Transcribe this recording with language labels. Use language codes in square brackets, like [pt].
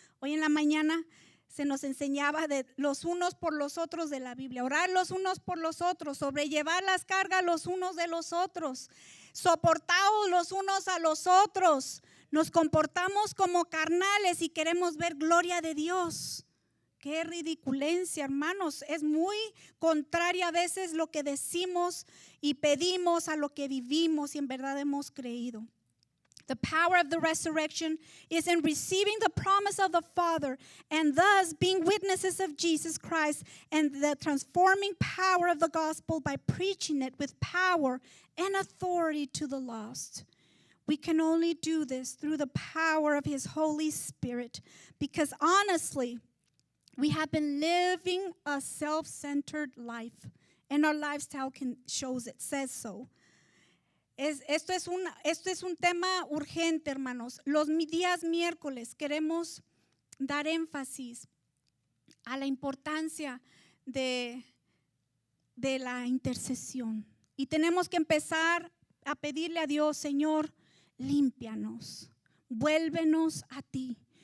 [es] Hoy en la mañana se nos enseñaba de los unos por los otros de la Biblia, orar los unos por los otros, sobrellevar las cargas los unos de los otros, soportaos los unos a los otros. Nos comportamos como carnales y queremos ver gloria de Dios. Qué ridiculencia, hermanos. Es muy contrario a veces lo que decimos y pedimos a lo que vivimos y en verdad hemos creído. [en] The power of the resurrection is in receiving the promise of the Father and thus being witnesses of Jesus Christ and the transforming power of the gospel by preaching it with power and authority to the lost. We can only do this through the power of His Holy Spirit because honestly, we have been living a self-centered life and our lifestyle shows it, says so. [es] Esto es un tema urgente, hermanos. Los días miércoles queremos dar énfasis a la importancia de la intercesión. Y tenemos que empezar a pedirle a Dios, Señor, límpianos, vuélvenos a ti.